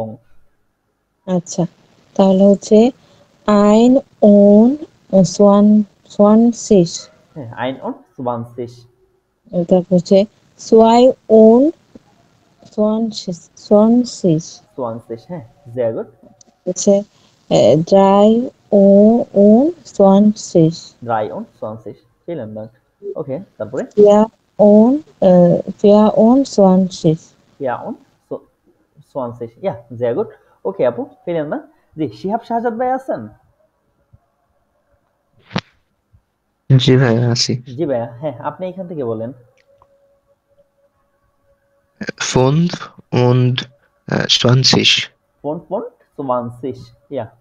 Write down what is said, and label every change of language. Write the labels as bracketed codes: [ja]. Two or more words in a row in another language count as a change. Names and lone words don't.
[bn] আচ্ছা, তাহলে হচ্ছে 21. হ্যাঁ, 21 তারপর হচ্ছে 22. 20 হ্যাঁ, [de] sehr gut। [bn] হচ্ছে 23. [de] 23 vielen Dank। [bn] ওকে, তারপরে [de] 24. 24 ja, sehr gut। [bn] ওকে আপু, [de] vielen Dank। [bn] জি, শিহাব শাহজাদ ভাই আছেন? জি ভাইয়া আছি। জি ভাইয়া, হ্যাঁ আপনি এখান থেকে বলেন। 25. 25 ja।